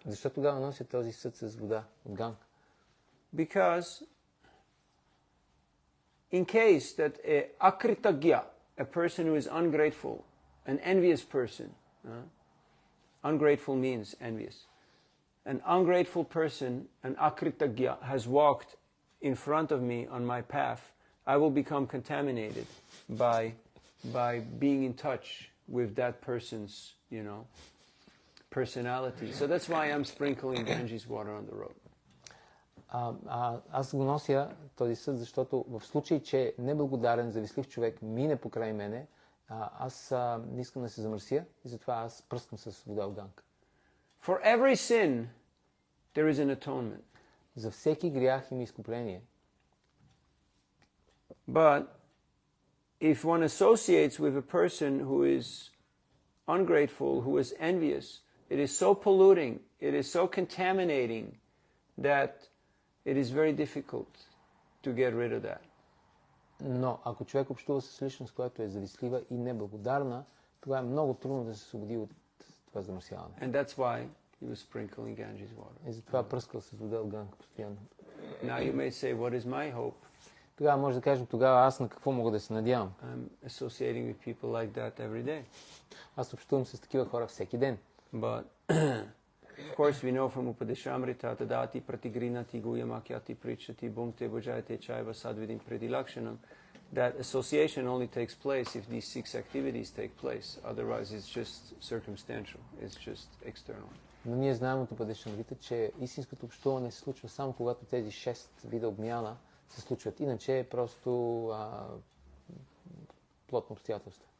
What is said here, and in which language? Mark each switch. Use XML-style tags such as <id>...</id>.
<bg>Защо тогава нося този съд с вода от Ганг?</bg> <en>Because in case that a akritagya, a person who is ungrateful, an envious person, ungrateful means envious, an ungrateful person, an akritagya, has walked in front of me on my path, I will become contaminated by being in touch with that person's, personality. So that's why I'm sprinkling Ganges water on the road.</en> <bg>Аз го нося този съд, защото в случай, че неблагодарен, завистлив човек мине покрай мене, аз не искам да се замърся и затова аз пръскам с вода от Ганг.</bg> <en>For every sin, there is an atonement.</en> <bg>За всеки грях има изкупление.</bg> <en>But if one associates with a person who is ungrateful, who is envious, It is so polluting, it is so contaminating that it is very difficult to get rid of that.</en> <bg>Но ако човек общува с личност, която е завистлива и неблагодарна, тогава е много трудно да се освободи от това замърсяване.</bg> <en>And that's why he was sprinkling Ganges water.</en> <bg>И затова пръскал с вода от Ганга постоянно.</bg> <en>Now you may say, what is my hope?</en> <bg>Тогава може да кажем, тогава аз на какво мога да се надявам?</bg> <en>I'm associating with people like that every day.</en> <bg>Аз общувам с такива хора всеки ден.</bg> <en>But of course we know from Upadeshamrita</en> <sa>tadati pratigrinati guyamakyati prichati bhunkte bhujayate chaiva sadvidim predilakshanam,</sa> <en>that association only takes place if these 6 activities take place. Otherwise it's just circumstantial. It's just external.</en> <bg>Но ние знаем от Упадешамрита, че истинското общуване се случва само когато тези 6 вида обмяна се случват. Иначе е просто плотно обстоятелство.</bg>